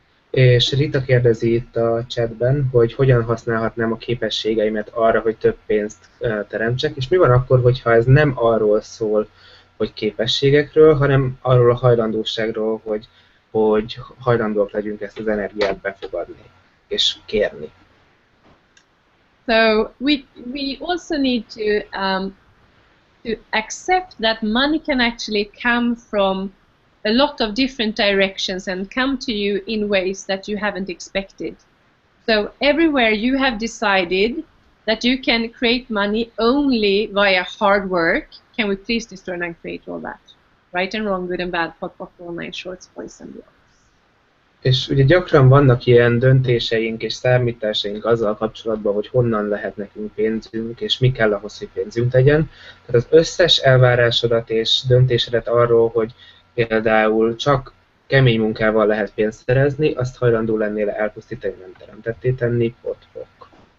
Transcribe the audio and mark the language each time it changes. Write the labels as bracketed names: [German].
[Hungarian] És Rita kérdezi itt a chatben, hogy hogyan használhatnám a képességeimet arra, hogy több pénzt teremtsek, és mi van akkor, hogyha ez nem arról szól, hogy képességekről, hanem arról a hajlandóságról, hogy hajlandóak legyünk ezt az energiát befogadni és kérni. [English] So we also need to accept that money can actually come from a lot of different directions and come to you in ways that you haven't expected. So everywhere you have decided that you can create money only via hard work, can we please destroy and create all that? Right and wrong, good and bad, pop, online, shorts, boys and beyond. [Hungarian] És ugye gyakran vannak ilyen döntéseink és számításaink azzal kapcsolatban, hogy honnan lehet nekünk pénzünk, és mi kell ahhoz, hogy pénzünk legyen. Tehát az összes elvárásodat és döntésedet arról, hogy például csak kemény munkával lehet pénzt szerezni, azt hajlandó lennél elpusztítani, nem teremtetté tenni, pot-pok.